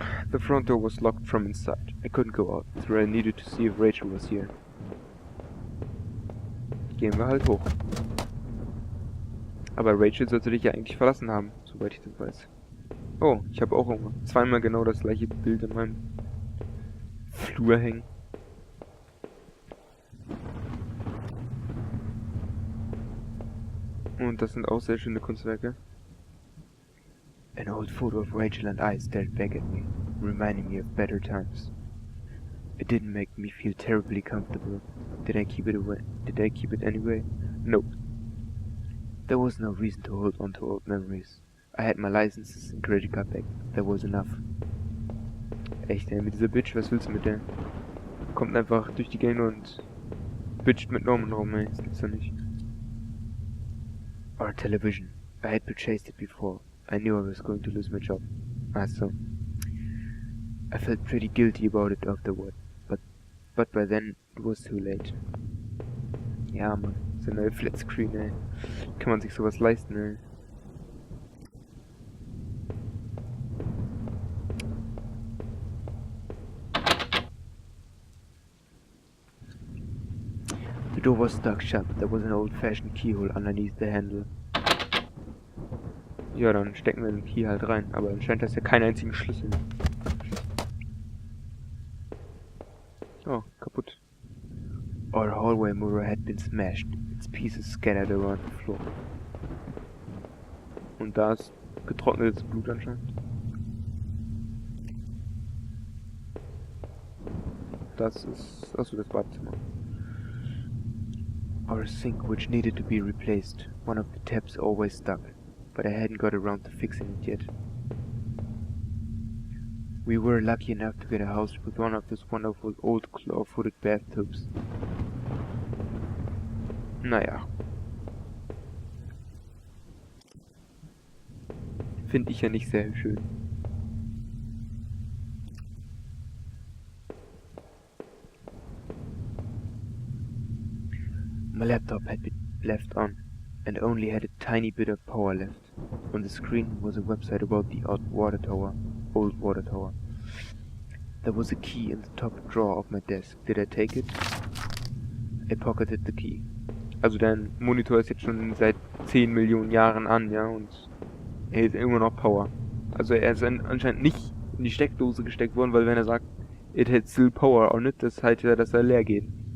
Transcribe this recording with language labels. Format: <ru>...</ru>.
<en>The front door was locked from inside. I couldn't go out, so I needed to see if Rachel was here.</en> <de>Gehen wir halt hoch. Aber Rachel sollte dich ja eigentlich verlassen haben, soweit ich das weiß. Oh, ich habe auch Hunger. Zweimal genau das gleiche Bild in meinem Flur hängen. Und das sind auch sehr schöne Kunstwerke.</de> <en>An old photo of Rachel and I stared back at me, reminding me of better times. It didn't make me feel terribly comfortable. Did I keep it away? Did I keep it anyway? Nope. There was no reason to hold on to old memories. I had my licenses and credit card back. That was enough.</en> <de>Echt, ey, mit dieser Bitch, was willst du mit der? Kommt einfach durch die Gänge und bitcht mit Norman rum, ey. Das gibt's doch nicht.</de> <en>Our television. I had purchased it before. I knew I was going to lose my job. So. I felt pretty guilty about it afterward. But by then, it was too late.</en> <de>Ja, Mann. So eine neue Flatscreen, ey. Kann man sich sowas leisten, ey.</de> <en>The door was stuck shut. There was an old-fashioned keyhole underneath the handle.</en> <de>Ja, dann stecken wir den Key halt rein. Aber anscheinend ist ja keinen einzigen Schlüssel.</de> <en>hallway mirror had been smashed, its pieces scattered around the floor.</en> <de>Und da ist getrocknetes Blut anscheinend. Das ist... Achso, das Badezimmer.</de> <en>Our sink, which needed to be replaced. One of the taps always stuck, but I hadn't got around to fixing it yet. We were lucky enough to get a house with one of those wonderful old claw-footed bathtubs.</en> <de>Naja. Finde ich ja nicht sehr schön.</de> <en>My laptop had been left on, and only had a tiny bit of power left. On the screen was a website about the old water tower. There was a key in the top drawer of my desk. Did I take it? I pocketed the key.</en> <de>Also dein Monitor ist jetzt schon seit 10 Millionen Jahren an, ja, und er hat immer noch Power. Also er ist anscheinend nicht in die Steckdose gesteckt worden, weil wenn er sagt,</de> <en>it had still power on it,</en> <de>das heißt ja, dass er leer geht.</de>